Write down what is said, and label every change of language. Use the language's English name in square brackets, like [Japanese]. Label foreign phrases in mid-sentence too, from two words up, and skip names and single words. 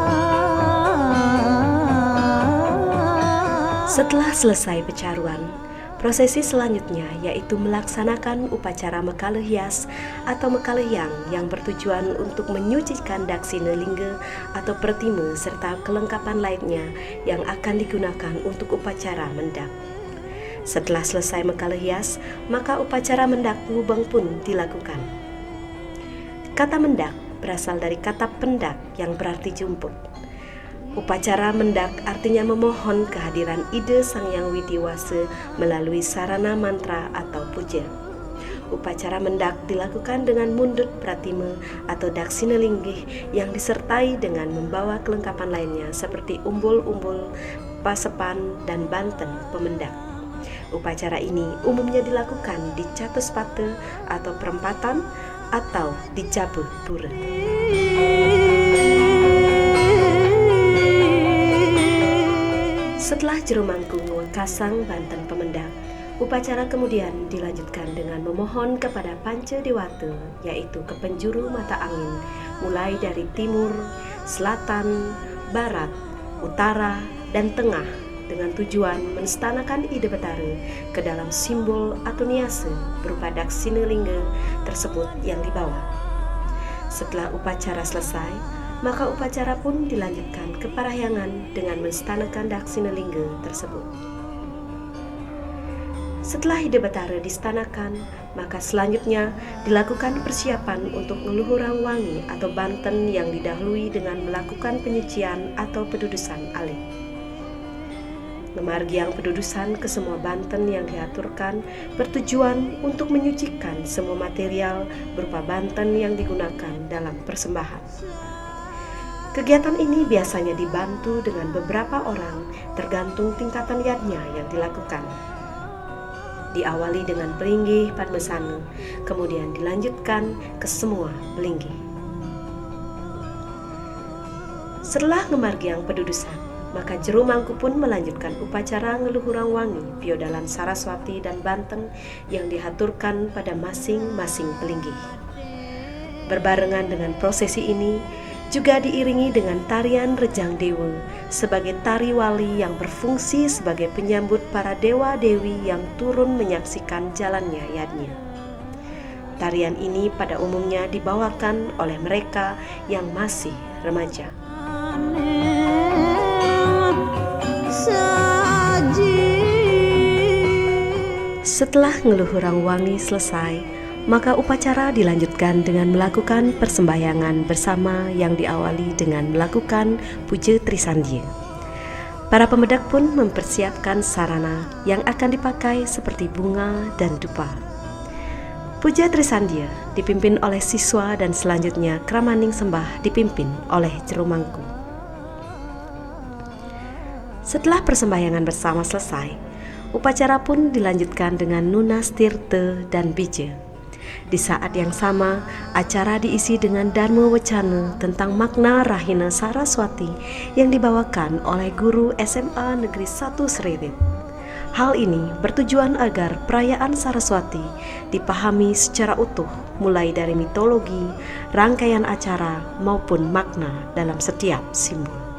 [Indonesian] Setelah selesai pecaruan, Prosesi selanjutnya yaitu melaksanakan upacara mekale hias atau mekale yang bertujuan untuk menyucikan daksina lingga atau pertima serta kelengkapan lainnya yang akan digunakan untuk upacara mendak. Setelah selesai mekale hias, maka upacara mendak ngubeng pun dilakukan. Kata mendak berasal dari kata pendak yang berarti jumput. Upacara mendak artinya memohon kehadiran ide Sang Hyang Widiwasa melalui sarana mantra atau puja. Upacara mendak dilakukan dengan mundut pratima atau daksina linggih yang disertai dengan membawa kelengkapan lainnya seperti umbul-umbul, pasepan, dan banten pemendak. Upacara ini umumnya dilakukan di Catuspate atau perempatan atau di Jabuh Pura. Setelah jero mangkung ngwekasang banten pemendak, upacara kemudian dilanjutkan dengan memohon kepada Panca Dewata, yaitu ke penjuru mata angin, mulai dari timur, selatan, barat, utara, dan tengah, dengan tujuan menstanakan ide Betara ke dalam simbol atau niase berupa daksina lingga tersebut yang dibawa. Setelah upacara selesai, maka upacara pun dilanjutkan ke parahyangan dengan menstanakan daksina lingga tersebut. Setelah ide Betara distanakan, maka selanjutnya dilakukan persiapan untuk ngeluhurang wangi atau banten yang didahului dengan melakukan penyucian atau pedudusan alih. [Balinese] Ngemargiang pedudusan [Indonesian] ke semua banten yang diaturkan bertujuan untuk menyucikan semua material berupa banten yang digunakan dalam persembahan. Kegiatan ini biasanya dibantu dengan beberapa orang tergantung tingkatan yadnya yang dilakukan. Diawali dengan pelinggih padmesana, kemudian dilanjutkan ke semua pelinggih. Setelah [Balinese] ngemargiang pedudusan, [Indonesian] maka jero mangku pun melanjutkan upacara ngeluhurang wangi piodalan Saraswati dan banteng yang dihaturkan pada masing-masing pelinggih. Berbarengan dengan prosesi ini, juga diiringi dengan tarian Rejang Dewa sebagai tari wali yang berfungsi sebagai penyambut para dewa-dewi yang turun menyaksikan jalannya yadnya. Tarian ini pada umumnya dibawakan oleh mereka yang masih remaja. Setelah ngeluhurang wangi selesai, maka upacara dilanjutkan dengan melakukan persembahyangan bersama yang diawali dengan melakukan puja Trisandya. Para pemedak pun mempersiapkan sarana yang akan dipakai seperti bunga dan dupa. Puja Trisandya dipimpin oleh siswa dan selanjutnya kramaning sembah dipimpin oleh jero mangku. Setelah persembahyangan bersama selesai, upacara pun dilanjutkan dengan nunas tirta dan bija. Di saat yang sama, acara diisi dengan dharma wacana tentang makna Rahina Saraswati yang dibawakan oleh guru SMA Negeri 1 Seririt. Hal ini bertujuan agar perayaan Saraswati dipahami secara utuh, mulai dari mitologi, rangkaian acara, maupun makna dalam setiap simbol.